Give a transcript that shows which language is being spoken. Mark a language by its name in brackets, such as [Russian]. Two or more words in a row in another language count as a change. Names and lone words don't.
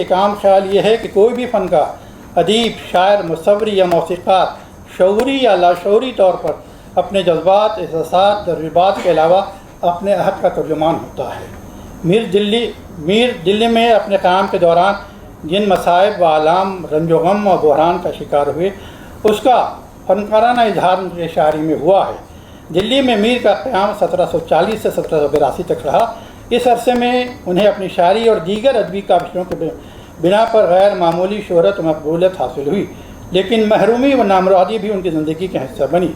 [Urdu] ایک عام خیال یہ ہے کہ کوئی بھی فنکار، ادیب، شاعر، مصوری یا موسیقار شعوری یا لاشعوری طور پر اپنے جذبات، احساسات، تجربات کے علاوہ اپنے عہد کا ترجمان ہوتا ہے۔ میر دلی میں اپنے قیام کے دوران جن مصائب و آلام، رنج و غم و بحران کا شکار ہوئے، اس کا فنکارانہ اظہار ان کی شاعری میں ہوا ہے۔ دلی میں میر کا قیام 1740 سے 1782 تک رہا۔ اس عرصے میں انہیں اپنی شاعری اور دیگر ادبی کاوشوں کے بنا پر غیر معمولی شہرت و مقبولیت حاصل ہوئی، لیکن محرومی و نامرادی بھی ان کی زندگی کا حصہ بنی۔